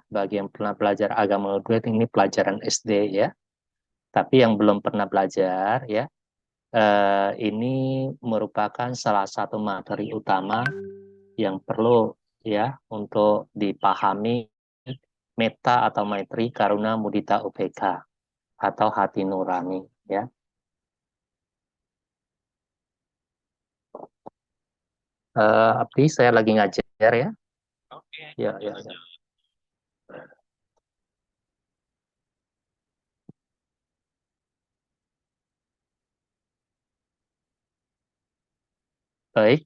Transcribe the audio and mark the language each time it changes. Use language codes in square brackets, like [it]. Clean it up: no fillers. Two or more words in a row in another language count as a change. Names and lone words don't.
[id] Bagi yang pernah belajar agama Buddha, ini pelajaran SD ya. Tapi yang belum pernah belajar ya, ini merupakan salah satu materi utama yang perlu ya untuk dipahami metta atau maitri, [pi] karuna, mudita, upeka [id] atau hati nurani ya. Abdi, saya lagi ngajar ya. Oke. Ya. Baik.